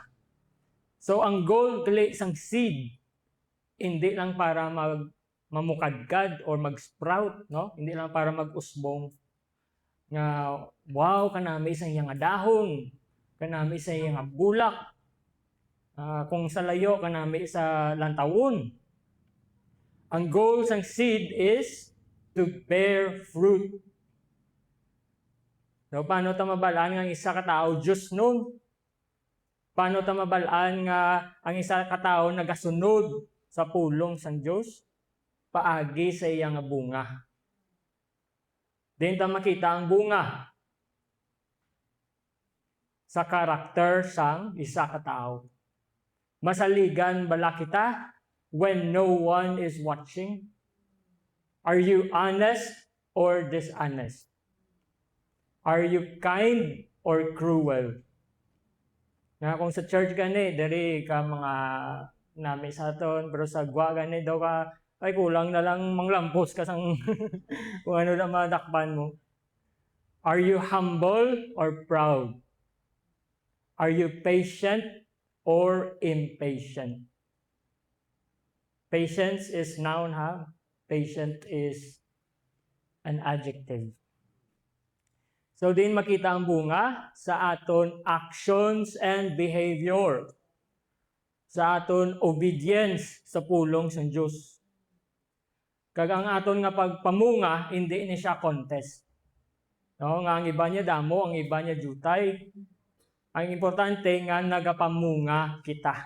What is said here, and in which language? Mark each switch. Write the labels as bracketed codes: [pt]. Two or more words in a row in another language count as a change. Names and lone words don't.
[hil] So ang goal gali sang seed, hindi lang para mamukadkad or mag-sprout, no? Hindi lang para mag-usbong nga wow kanami sa iyang dahon, kanami sa iyang bulak. Kung sa layo kanami sa lantawon. Ang goal sang seed [en] is to bear fruit. [hil] So paano ta mabalaan nga ang isa ka tawo Diyos nun? Paano ta mabalaan nga ang isa ka tawo nagasunod sa pulong sang Dios? Paagi sa iyang bunga. Din ta makita ang bunga sa karakter sang isa ka tawo. Masaligan bala kita [en] when no one is watching? Are you honest or dishonest? Are you kind or cruel? [hil] Nga kung sa church gani, dari ka mga nami sa aton, pero sa gwa gani daw ka, ay kulang na lang manglampos ka sang kung ano na madakpan mo. [en] Are you humble or proud? Are you patient or impatient? Patience is noun, ha? Patient is an adjective. [hil] So din makita ang bunga sa aton [en] actions and behavior. [hil] Sa aton obedience sa pulong sa Dios. Kag ang aton nga pagpamunga, hindi ni siya contest. No, nga ang iba niya damo, ang iba niya jutay. Ang importante nga nagapamunga kita.